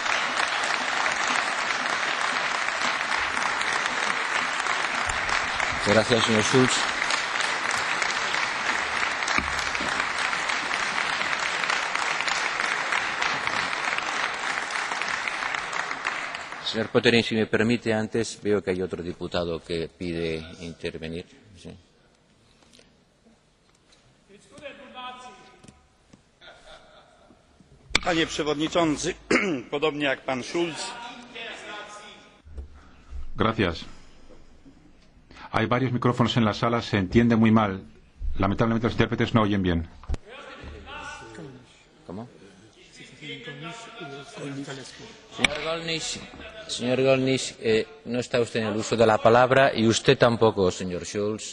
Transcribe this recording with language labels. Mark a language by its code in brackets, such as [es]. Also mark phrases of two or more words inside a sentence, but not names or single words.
[es] Gracias, señor Schulz. Señor Pottering, si me permite, antes veo que hay otro diputado que pide intervenir. Sí. [pl] Panie Przewodniczący, podobnie jak pan Schulz. [es] Gracias. Hay varios micrófonos en la sala, se entiende muy mal. Lamentablemente los intérpretes no oyen bien. ¿Cómo? Señor Gollnisch, no está usted en el uso de la palabra y usted tampoco, señor Schulz.